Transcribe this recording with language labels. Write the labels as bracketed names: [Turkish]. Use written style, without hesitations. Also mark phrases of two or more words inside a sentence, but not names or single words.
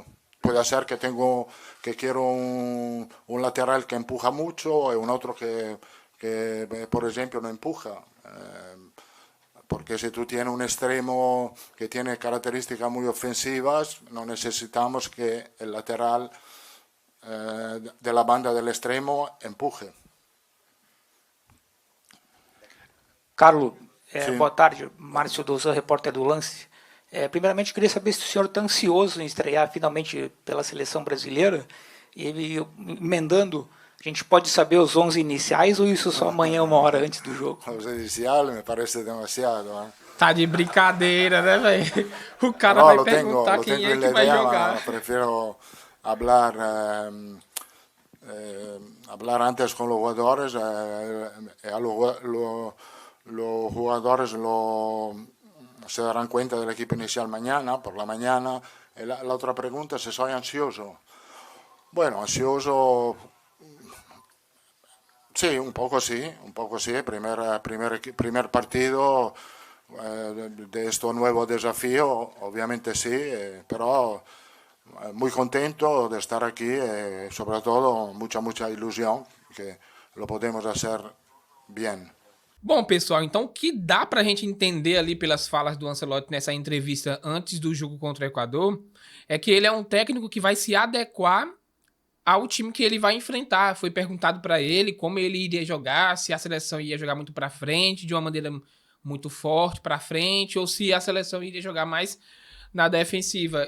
[Spanish] Puede ser que quiero un lateral que empuja mucho y un otro que por ejemplo no empuja, porque si tú tienes un extremo que tiene características muy ofensivas, no necesitamos que el lateral de la banda del extremo empuje. [Portuguese] Carlos, Sim. boa tarde. Márcio Douzan, repórter do Lance. Primeiramente, queria saber se o senhor está ansioso em estrear finalmente pela seleção brasileira. E emendando, a gente pode saber os 11 iniciais ou isso só amanhã, 1 hora antes do jogo? [Spanish] Los iniciales me parece demasiado. [Portuguese] Tá de brincadeira, né, velho? O cara [Spanish] No, [Portuguese] vai [Spanish] lo tengo [Portuguese] perguntar quem é [Spanish] en [Portuguese] que [Spanish] la [Portuguese] vai [Spanish] idea, [Portuguese] jogar. [Spanish] prefiero hablar antes con los jugadores, los jugadores se darán cuenta del equipo inicial mañana, por la mañana. La otra pregunta es si soy ansioso. Bueno, ansioso, sí, un poco sí. Primer partido de este nuevo desafío, obviamente sí, pero muy contento de estar aquí, sobre todo mucha ilusión que lo podemos hacer bien. [Portuguese] Bom, pessoal, então o que dá pra gente entender ali pelas falas do Ancelotti nessa entrevista antes do jogo contra o Equador é que ele é um técnico que vai se adequar ao time que ele vai enfrentar. Foi perguntado pra ele como ele iria jogar, se a seleção ia jogar muito pra frente, de uma maneira muito forte pra frente, ou se a seleção iria jogar mais na defensiva.